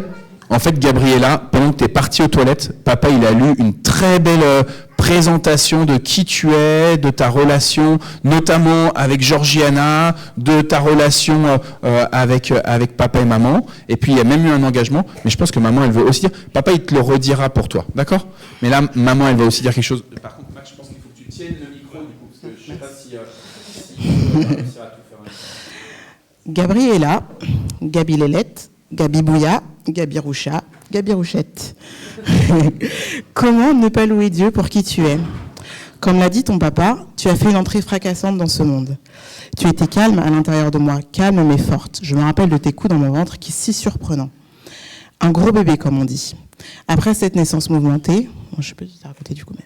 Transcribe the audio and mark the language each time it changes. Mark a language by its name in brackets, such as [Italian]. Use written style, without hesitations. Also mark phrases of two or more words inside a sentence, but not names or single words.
[French] En fait, Gabriella, pendant que tu es partie aux toilettes, papa, il a lu une très belle présentation de qui tu es, de ta relation, notamment avec Georgiana, de ta relation avec papa et maman. Et puis, il y a même eu un engagement. Mais je pense que maman, elle veut aussi dire... Papa, il te le redira pour toi, d'accord? Mais là, maman, elle va aussi dire quelque chose. Par contre, Max, je pense qu'il faut que tu tiennes le micro, du coup, parce que je ne sais pas si tu vas réussir à tout faire. Gabriella, Gabi Lélette, Gabi Bouya, Gabi Roucha, Gabi Rouchette. Comment ne pas louer Dieu pour qui tu es? Comme l'a dit ton papa, tu as fait une entrée fracassante dans ce monde. Tu étais calme à l'intérieur de moi, calme mais forte. Je me rappelle de tes coups dans mon ventre qui est si surprenant. Un gros bébé, comme on dit. Après cette naissance mouvementée, je peux te raconter du coup, mais...